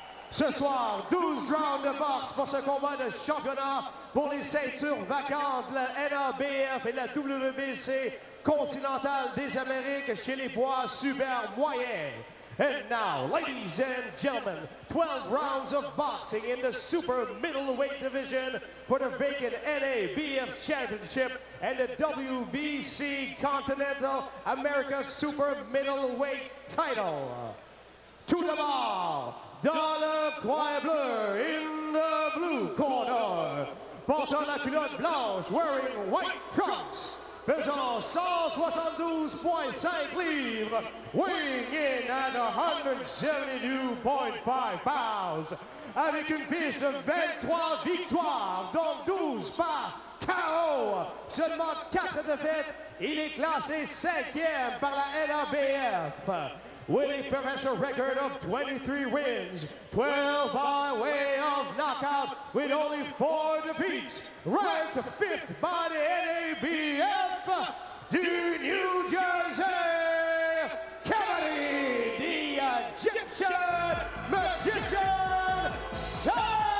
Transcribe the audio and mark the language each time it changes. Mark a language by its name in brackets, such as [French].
[French] Ce soir, 12 rounds de boxe pour ce combat de championnat pour les ceintures vacantes, la NABF et la WBC continentale des Amériques chez les poids super moyens. [English] And now, ladies and gentlemen, 12 rounds of boxing in the super middleweight division for the vacant NABF Championship and the WBC Continental America Super Middleweight title. To the ball, [French] dans le coin bleu, [English] in the blue corner, [French] portant la culotte blanche, [English] wearing white trunks, [French] pesant 172.5 livres, [English] weighing in at 172.5 pounds, [French] avec une fiche de 23 victoires, dont 12 par KO, seulement 4 défaites, il est classé 5e par la NABF. [English] With a professional record of 23 wins, 12 by way of knockout, with only 4 defeats, ranked 5th by the NABF, to New Jersey, Kennedy, the Egyptian Magician Son!